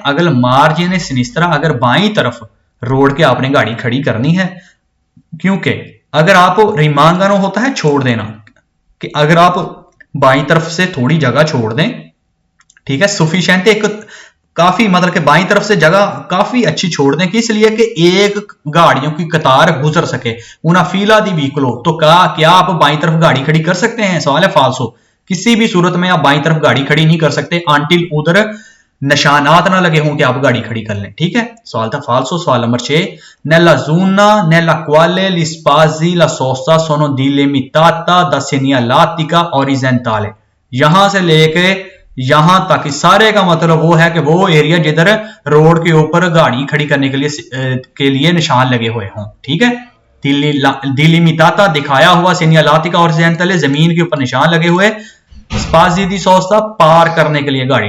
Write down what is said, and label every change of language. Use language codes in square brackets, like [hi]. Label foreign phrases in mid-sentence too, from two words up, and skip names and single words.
[ur] اگر [it] margine sinistra, [ur] اگر بائیں طرف روڈ کے آپ نے گاڑی کھڑی کرنی ہے، کیونکہ اگر آپ ریمانگانو ہوتا ہے چھوڑ دینا، کہ اگر آپ بائیں طرف سے تھوڑی جگہ چھوڑ دیں، ٹھیک ہے، سفیشینٹ ایک کافی مطلب کہ بائیں طرف سے جگہ کافی اچھی چھوڑ دیں، کس لیے کہ ایک گاڑیوں کی قطار گزر سکے, [it] una fila di veicoli, [ur] تو کیا آپ بائیں طرف گاڑی کھڑی کر سکتے ہیں? سوال ہے فالسو، کسی بھی صورت میں آپ بائیں طرف گاڑی کھڑی نہیں کر سکتے آنٹل ادھر نشانات نہ لگے ہوں کہ آپ گاڑی کھڑی کر لیں. ٹھیک ہے، سوال تھا فالسو۔ سوال نمبر 6, [it] nella zona nella quale gli spazi la sosta sono delimitata da segnaletica orizzontale, [ur] یہاں سے لے کے یہاں تک سارے کا مطلب وہ ہے کہ وہ ایریا جدھر روڈ کے اوپر گاڑی کھڑی کرنے کے لیے نشان لگے ہوئے ہوں. ٹھیک ہے، دلیمیتاتا دکھایا ہوا، سینیالاتیکا اور اوریزینٹلے زمین کے اوپر نشان لگے ہوئے, [it] spazi di sosta [ur] پار کرنے کے لیے گاڑی.